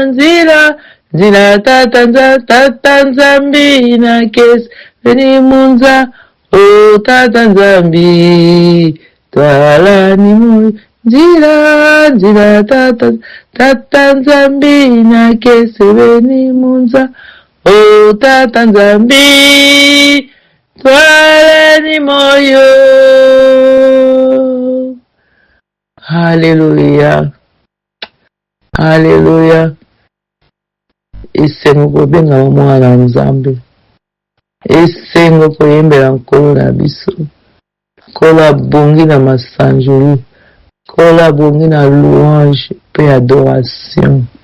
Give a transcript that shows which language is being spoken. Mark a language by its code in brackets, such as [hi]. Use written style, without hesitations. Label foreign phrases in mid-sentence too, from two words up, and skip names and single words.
[kg] Nzira nzira tata nzambi na kese beni munza, o tata nzambi twala ni moyo. Nzira nzira tata nzambi na kese beni munza, o tata nzambi twala ni moyo. Haleluya, haleluya. [ln] Esengo kobenga mwana nzambe, esengo koyembela nkolo na biso, kola bongi na masanjoli, kola bongi na louange pe adoration.